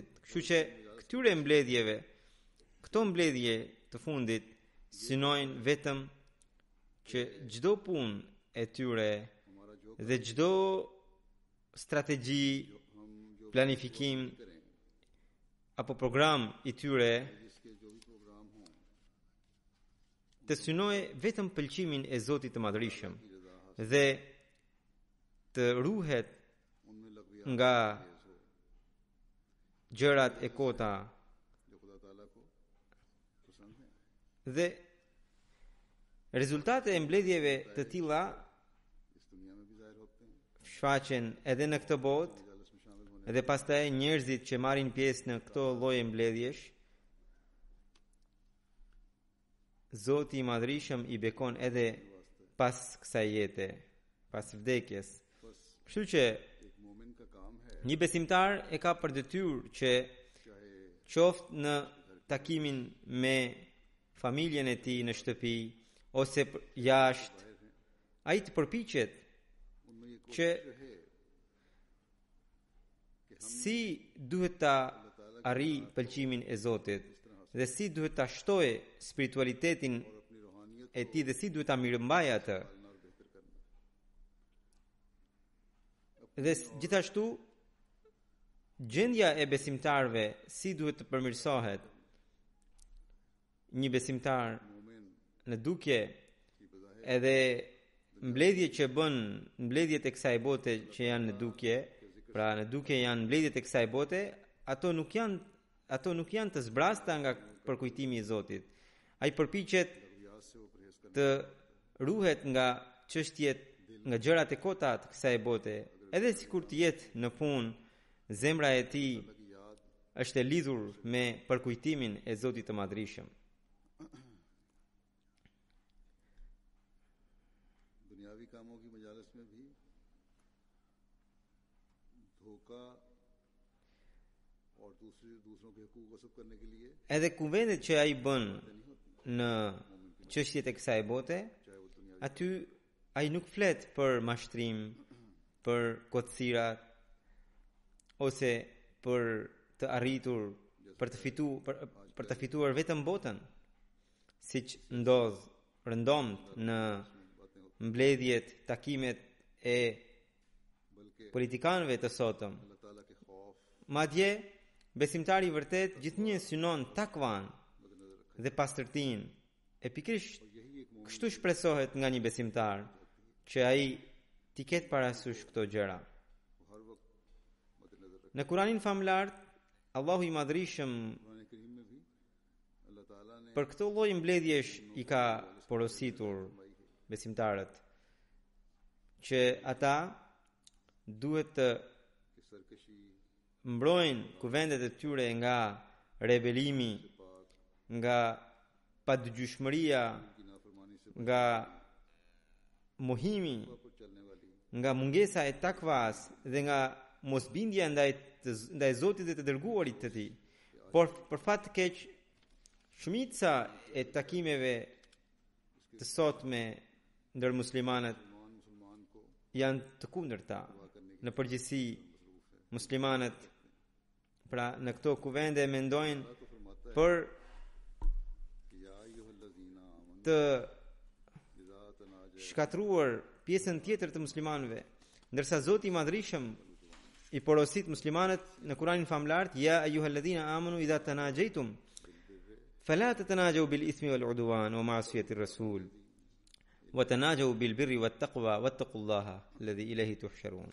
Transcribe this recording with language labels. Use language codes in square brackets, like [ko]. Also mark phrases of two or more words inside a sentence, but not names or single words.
[sq] Kështu që këtyre mbledhjeve, këto mbledhje të fundit, synojnë vetëm që çdo punë e tyre dhe çdo strategji, planifikim apo program i tyre të synojë vetëm pëlqimin e Zotit të Madhërisëm dhe të ruhet [ur] ان میں لگ [sq] nga gjërat e kota [ur] جو خدا تعالیٰ کو پسند ہے [sq] dhe rezultate e mbledhjeve të tilla [ur] اس دنیا میں بھی ظاہر ہوتے ہیں [sq] shfaqen edhe në këtë botë [ur] مجالس میں شامل ہونے [sq] dhe pastaj njerëzit që marrin pjesë në këto lloje mbledhjesh Zoti i Madhërisëm i bekon edhe pas kësaj jete, pas vdekjes. बस Kështu që [ur] ایک مومن کا کام ہے [sq] një besimtar e ka për detyrë që चाहे qoftë në takimin me familjen e tij në shtëpi ose jashtë, ai të përpiqet [ur] ان میں یہ [sq] që [ur] کوشش رہے [sq] si duhet ta arri pëlqimin e Zotit dhe si duhet ta shtojë spiritualitetin [ur] اور اپنی روحانیت [sq] e tij dhe si duhet ta mirëmbajë atë. [ur] اور بہتر کرنا [sq] Dhe gjithashtu gjendja e besimtarëve si duhet të përmirësohet. Një besimtar मोमिन në dukje [ur] کی بجائے [sq] edhe mbledhjet që bën, mbledhjet e kësaj bote që janë në dukje, pra në dukje janë mbledhjet e kësaj bote, ato nuk janë të zbrasta nga përkujtimi i Zotit. Ai përpiqet [ur] ریاض سے وہ پرہیز کرنا [sq] të ruhet nga çështjet, nga gjërat e kota të kësaj bote, edhe sikur të jetë në punë, zemra e tij [ur] کی یاد [sq] është e lidhur me përkujtimin e Zotit të Madhërisëm. [ur] دنیاوی کاموں کی مجالس میں بھی دھوکہ اور دوسروں کے حقوق غصب کرنے کے لیے [sq] Edhe kuvendet që ai bën në çështjet e kësaj bote, [ur] چاہے وہ دنیا [sq] aty ai nuk flet për mashtrim, për kotësirat ose për të arritur, për të fituar vetëm botën, siç rëndomt në mbledhjet, takimet e बल्कि politikanëve të sotëm. [ur] اللہ تعالیٰ کے خوف [sq] Madje besimtari i vërtet gjithnjë synon takvan dhe pastërtinë. E pikërisht [ur] یہی ایک مومن [sq] kështu shpresohet nga një besimtar që ai t'i ketë parasysh këto gjëra. [ur] کو ہر وقت مدنظر رکھے [sq] Në Kuranin famlar, Allahu i Madhërisëm [ur] قرآن کریم میں بھی اللہ تعالیٰ نے [sq] për këtë lloj mbledhjesh i ka porositur besimtarët që ata duhet të [ur] کہ سرکشی [sq] mbrojnë kuvendet e tyre nga rebelimi, nga padgjyshmëria, [ur] کی نافرمانی سے [sq] nga mohimi, [ur] پر چلنے والی [sq] nga mungesa e takvas dhe nga mosbindja ndaj Zotit dhe të dërguarit të tij. Por për fat të keq, shumica e takimeve të sotme ndër muslimanët [ur] مسلمان کو [sq] janë të kundërta. Në përgjithësi, muslimanët pra në këto kuvende mendojnë [ur] تو فرماتا ہے [sq] për [ar] कि يا أيها الذين آمنوا [sq] të [ar] إذا تناجى [sq] shkatruar pjesën tjetër të muslimanëve, ndërsa Zoti i Madhërisëm i porosit muslimanët në Kuranin famlar, [ar] يا أيها الذين آمنوا إذا تناجيتم فلا تتناجوا بالإثم والعدوان ومعصية الرسول وتناجوا بالبر والتقوى واتقوا الله الذي إليه تحشرون.